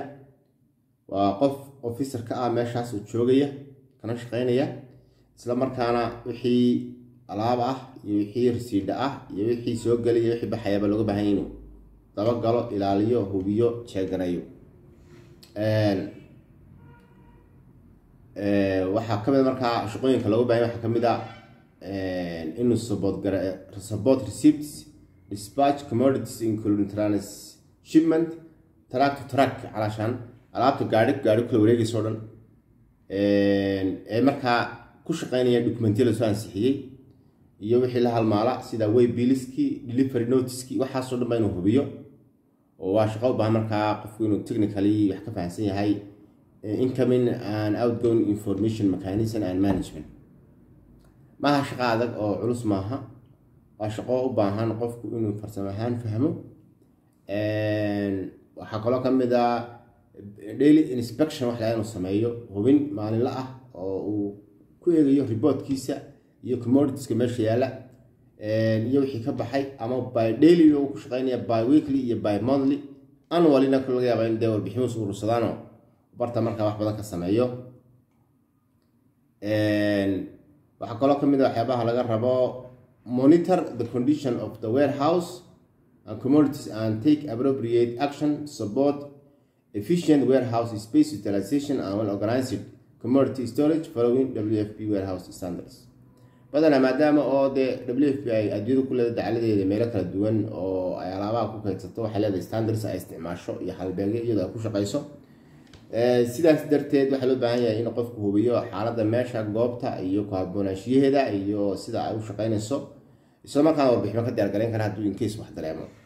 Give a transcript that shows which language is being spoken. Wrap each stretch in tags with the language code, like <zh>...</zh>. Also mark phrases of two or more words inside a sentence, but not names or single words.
<so>waa qof officer ka ah meeshaas uu joogaya kana shaqeynaya isla markaana wixii alaab ah iyo wixii rasiidh ah iyo wixii soo galay iyo wixii baxayaba looga baahan yahay inuu daba galo, ilaaliyo, hubiyo, check-gareeyo. waxaa kamid markaa shaqooyinka looga baahan yahay waxaa kamid ah inuu</so> <en>support receipts, dispatch commodities including shipment, track to track</en> <so>علشان alaabta gaari kula wareegayso oo dhan markaa ku shaqeynaya documentyo la soo ansixiyay iyo wixii la halmaala sida way billiski,</so> <en>delivery notice-ki</en> <so>waxaas oo dhan inuu hubiyo oo waa shaqo u baahan markaa qofku inuu technically wax ka fahansan yahay</so> <en>incoming and outgoing information mechanism and management.</en> <so>maaha shaqo adag oo culus maaha, waa shaqo u baahan qofku inuu farsamo ahaan fahmo. waxaa kaloo kamid ah</so> <en>daily inspection</en> <so>wax la inuu sameeyo hubin maalinle ah oo uu ku eegayo reportkiisa iyo commoditieska meesha yaala iyo wixii ka baxay ama</so> <en>by daily</en> <so>uu ku shaqeynaya</so> <en>by weekly</en> <so>iyo</so> <en>by monthly annually-na</en> <so>laga yaabaa in dee warbixin u urursadaano barta markaa wax badan ka sameeyo. waxaa kaloo kamid ah waxyaabaha laga rabo</so> <en>monitor the condition of the warehouse and commodities and take appropriate action to support efficient warehouse space utilization and well-organized commodity storage following WFP warehouse standards.</en> <so>badanaa maadaama oo dee WFP ay adduunyada ku leedahay dacaladeeda meelo kala duwan oo ay alaabaha ku kaydsato waxay leedahay standards ay isticmaasho iyo halbeegyo iyadoo ay ku shaqeyso. sidaas darteed waxaa loo baahan yahay in qofku hubiyo xaaladda meesha goobta iyo ku habboonaashiyaheeda iyo sida ay u shaqeynayso isla markaana warbixino ka diyaargarayn kara hadduu incase wax dareemo.</so>